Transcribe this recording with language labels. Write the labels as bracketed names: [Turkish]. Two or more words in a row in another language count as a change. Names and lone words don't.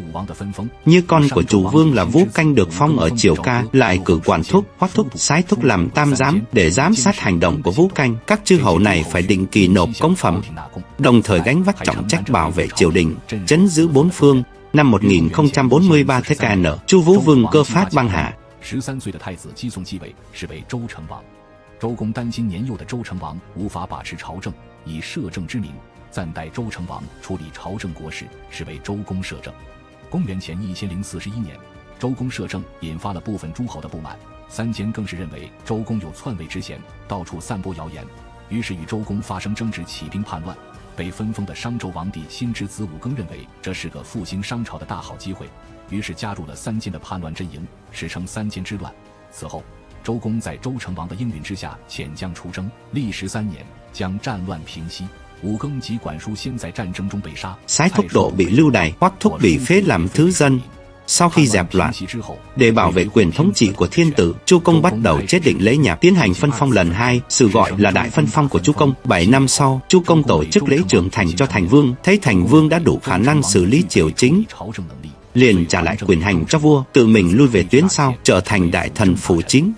[Vietnamese] Như con của chủ vương là Vũ Canh được phong ở triều Ca, lại cử quản thúc, hoắc thúc, sái thúc làm tam giám để giám sát hành động của Vũ Canh. Các chư hầu này phải định kỳ nộp cống phẩm, đồng thời gánh vác trọng trách bảo vệ triều đình, trấn giữ bốn phương. Năm 1043 TKN, Chu Vũ Vương Cơ Phát băng hà. [Chinese] 13 岁的太子姬诵继位，是为周成王。周公担心年幼的周成王无法把持朝政，以摄政之名暂代周成王处理朝政国事，是为周公摄政。公元前1041年，周公摄政引发了部分诸侯的不满，三监更是认为周公有篡位之嫌，到处散播谣言，于是与周公发生争执，起兵叛乱。被分封的商纣王帝辛之子武庚认为这是个复兴商朝的大好机会，于是加入了三监的叛乱阵营，史称三监之乱。此后，周公在周成王的应允之下遣将出征，历13年将战乱平息。武庚及管叔先在战争中被杀， [Vietnamese] Sái thúc Độ bị lưu đày, hoắc thúc bị phế làm thứ dân. Sau khi dẹp loạn, để bảo vệ quyền thống trị của thiên tử, Chu Công bắt đầu chế định lễ nhạc, tiến hành phân phong lần 2, sự gọi là đại phân phong của Chu Công. 7 năm sau, Chu Công tổ chức lễ trưởng thành cho thành vương, thấy thành vương đã đủ khả năng xử lý triều chính, liền trả lại quyền hành cho vua, tự mình lui về tuyến sau, trở thành đại thần phủ chính.